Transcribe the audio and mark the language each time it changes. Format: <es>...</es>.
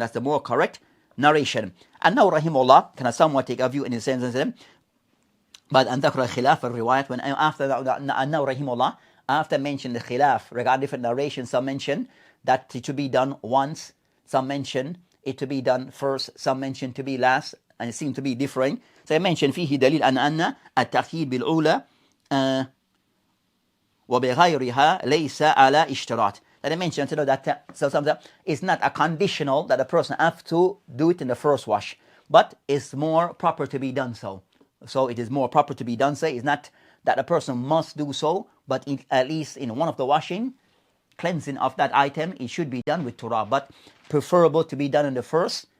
<en>That's the more correct narration. And now, rahimullah, can I somewhat take a view in the sense, but and dhakra khilaf al-riwayat, when after that, and now, rahimullah, after mentioning the khilaf regarding different narrations, some mention that it should be done once, some mention it to be done first, some mention to be last, and it seems to be differing. So I mentioned</en> <ar>فيه دليل أن الترتيب بالأولى وبغيرها ليس على اشتراط.</ar> <en>That I mentioned that so something it's not a conditional that a person have to do it in the first wash, but it's more proper to be done so. So it is more proper to be done so. It's not that a person must do so, but at least in one of the washing, cleansing of that item, it should be done with turab, but preferable to be done in the first.</en>